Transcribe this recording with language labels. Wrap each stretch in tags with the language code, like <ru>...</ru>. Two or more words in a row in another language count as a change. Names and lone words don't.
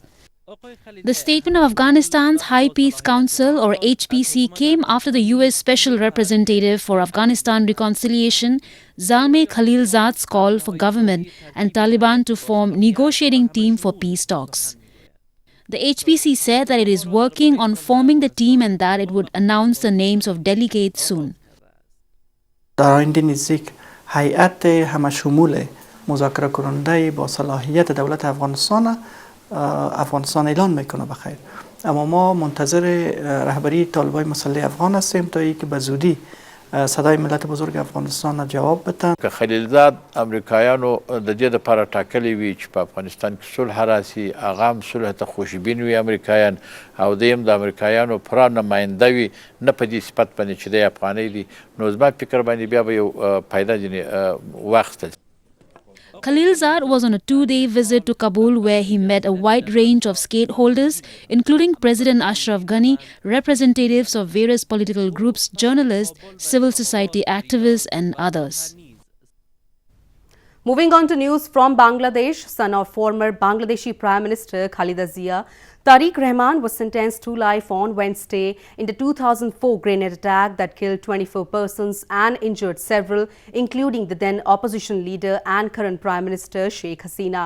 <en>The statement of Afghanistan's High Peace Council or HPC came after the US Special Representative for Afghanistan Reconciliation, Zalmay Khalilzad's call for government and Taliban to form negotiating team for peace talks. The HPC said that it is working on forming the team and that it would announce the names of delegates soon.</en> <fa>در آینده نزدیک هیئت همشمول مذاکره کننده با صلاحیت دولت افغانستان اعلان میکنه بخیر، اما ما منتظر رهبری طالبان مسلح افغان هستیم تا اینکه به زودی صدای ملت بزرگ افغانستان جواب بدن.</fa> <ps>که خلیلزاد امریکایانو د دې لپاره ټاکلي وي چې په افغانستان کې صلح راسي، هغه هم صلح ته خوشبین وي امریکایان، او دویم د امریکایانو پوره نماینده وي، نه په دې صفت باندې چې دی افغاني دي، نو زما فکر باندې بیا به یو فایده ځینې واخیستل.</ps> <en>Khalilzad was on a 2-day visit to Kabul where he met a wide range of stakeholders, including President Ashraf Ghani, representatives of various political groups, journalists, civil society activists and others. Moving on to news from Bangladesh, son of former Bangladeshi Prime Minister Khaleda Zia, Tariq Rahman was sentenced to life on Wednesday in the 2004 grenade attack that killed 24 persons and injured several, including the then opposition leader and current Prime Minister Sheikh Hasina.</en>